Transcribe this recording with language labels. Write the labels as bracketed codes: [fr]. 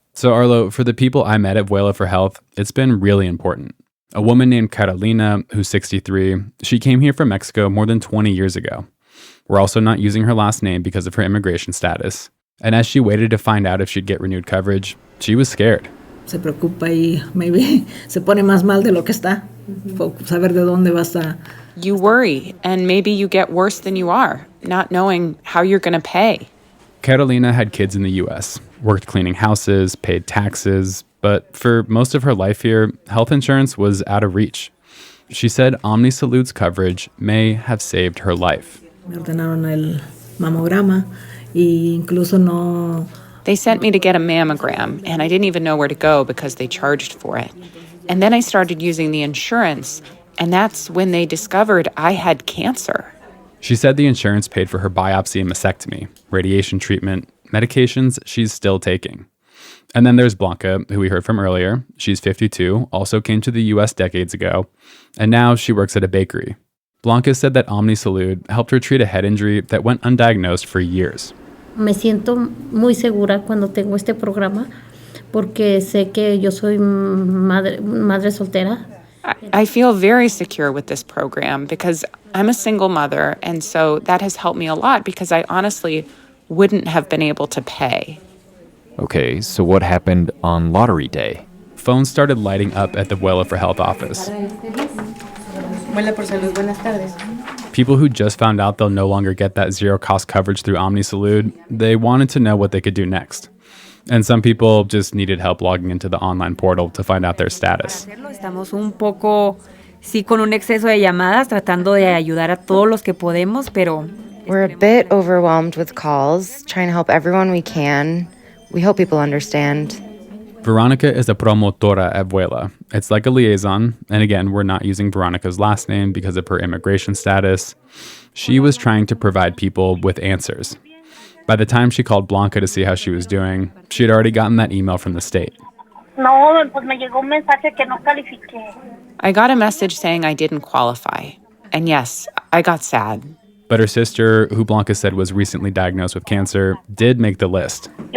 [en] So Arlo, for the people I met at Vuela for Health, it's been really important. A woman named Carolina, who's 63, she came here from Mexico more than 20 years ago. We're also not using her last name because of her immigration status. And as she waited to find out if she'd get renewed coverage, she was scared. [es] Se preocupa y [en] maybe [es] se pone más mal de lo que está. Saber de dónde vas a... [en] You worry, and maybe you get worse than you are, not knowing how you're going to pay. Carolina had kids in the U.S., worked cleaning houses, paid taxes, but for most of her life here, health insurance was out of reach. She said OmniSalud's coverage may have saved her life. [es] Me ordenaron el mamograma y incluso no... [en] They sent me to get a mammogram, and I didn't even know where to go because they charged for it. And then I started using the insurance, and that's when they discovered I had cancer. She said the insurance paid for her biopsy and mastectomy, radiation treatment, medications she's still taking. And then there's Blanca, who we heard from earlier. She's 52, also came to the U.S. decades ago, and now she works at a bakery. Blanca said that OmniSalud helped her treat a head injury that went undiagnosed for years. [es] Me siento muy segura cuando tengo este programa porque sé que yo soy madre soltera. [en] I feel very secure with this program because I'm a single mother, and so that has helped me a lot because I honestly wouldn't have been able to pay. Okay, so what happened on lottery day? Phones started lighting up at the Vuela for Health office. People who just found out they'll no longer get that zero-cost coverage through OmniSalud, they wanted to know what they could do next. And some people just needed help logging into the online portal to find out their status. [es] Estamos un poco, sí, con un exceso de llamadas, tratando de ayudar a todos los que podemos, pero... [en] We're a bit overwhelmed with calls, trying to help everyone we can. We hope people understand. Veronica is a promotora at Vuela. It's like a liaison, and again, we're not using Veronica's last name because of her immigration status. She was trying to provide people with answers. By the time she called Blanca to see how she was doing, she had already gotten that email from the state. [es] No, pues me llegó un mensaje que no califiqué. [en] I got a message saying I didn't qualify. And yes, I got sad. But her sister, who Blanca said was recently diagnosed with cancer, did make the list.